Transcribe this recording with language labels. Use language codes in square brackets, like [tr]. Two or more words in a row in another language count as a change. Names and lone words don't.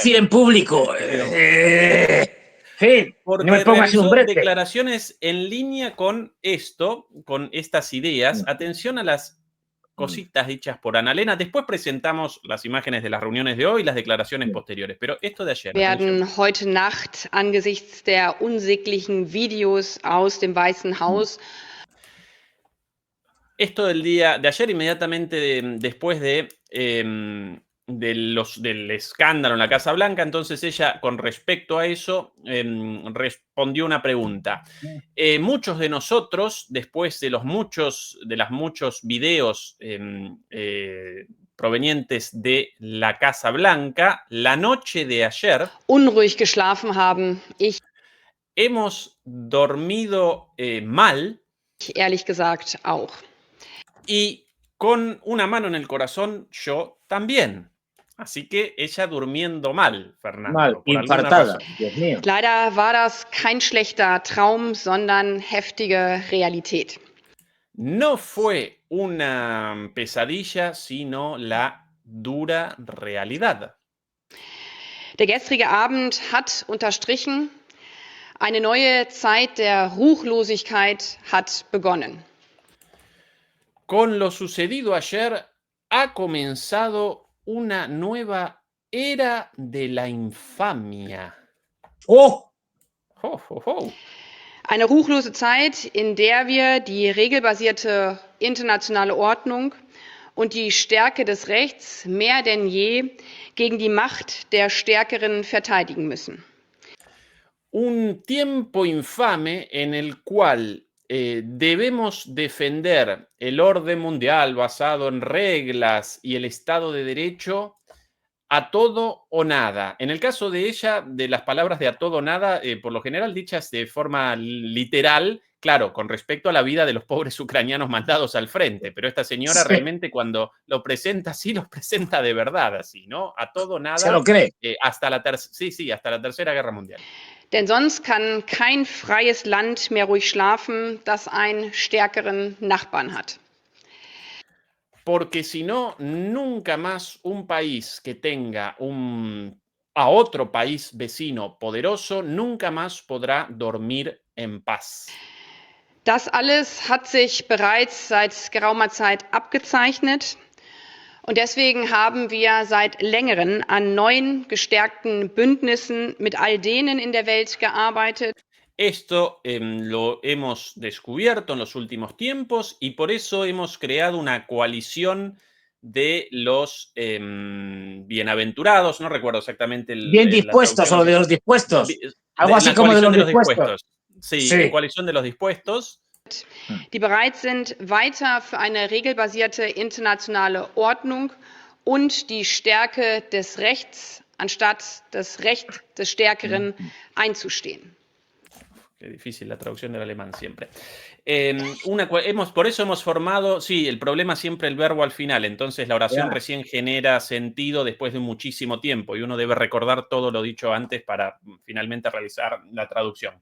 [es] decir en público. Sí, no me Porque pongas en un realizó brete. declaraciones en línea con esto, con estas ideas. Atención a las cositas dichas por Annalena. Después presentamos las imágenes de las reuniones de hoy y las declaraciones posteriores. Pero esto de ayer, atención. [de] Werden heute Nacht angesichts der unsäglichen Videos aus dem Weißen Haus [es] Esto del día de ayer, inmediatamente después del escándalo en la Casa Blanca, entonces ella, con respecto a eso, respondió una pregunta. Muchos de nosotros, después de los muchos videos provenientes de la Casa Blanca, la noche de ayer, [de] unruhig geschlafen haben. Ich [es] hemos dormido mal. [de] ehrlich gesagt auch. [es] Y con una mano en el corazón, yo también. Así que ella durmiendo mal, Fernando, Mal, por alguna infartada, razón. Dios mío. [de] Leider war das kein schlechter Traum, sondern heftige Realität. [es] No fue una pesadilla, sino la dura realidad. [de] Der gestrige Abend hat unterstrichen, eine neue Zeit der Ruchlosigkeit hat begonnen. [es] Con lo sucedido ayer ha comenzado una nueva era de la infamia. ¡Oh! Ho, ho, ho. [de] Eine ruchlose Zeit, in der wir die regelbasierte internationale Ordnung und die Stärke des Rechts mehr denn je gegen die Macht der Stärkeren verteidigen müssen. [es] Un tiempo infame en el cual debemos defender el orden mundial basado en reglas y el Estado de Derecho a todo o nada. En el caso de ella, de las palabras de a todo o nada, por lo general dichas de forma literal, claro, con respecto a la vida de los pobres ucranianos mandados al frente, pero esta señora Sí. realmente cuando lo presenta así, lo presenta de verdad así, ¿no? A todo o nada. Se lo cree. Hasta la Tercera Guerra Mundial. [de] Denn sonst kann kein freies Land mehr ruhig schlafen, das einen stärkeren Nachbarn hat. [es] Porque si no, nunca más un país que tenga a otro país vecino poderoso, nunca más podrá dormir en paz. [de] Das alles hat sich bereits seit geraumer Zeit abgezeichnet. Und deswegen haben wir seit längerem an neuen, gestärkten Bündnissen mit all denen in der Welt gearbeitet. [es] Esto lo hemos descubierto en los últimos tiempos y por eso hemos creado una coalición de los bienaventurados, no recuerdo exactamente Bien dispuestos o de los dispuestos. Algo así como de los dispuestos. Sí, coalición de los dispuestos. [de] Die bereit sind, weiter für eine regelbasierte internationale Ordnung und die Stärke des Rechts anstatt das Recht des Stärkeren einzustehen. [es] Qué difícil la traducción del alemán siempre. Por eso hemos formado, sí, el problema siempre el verbo al final, entonces la oración recién genera sentido después de muchísimo tiempo y uno debe recordar todo lo dicho antes para finalmente realizar la traducción.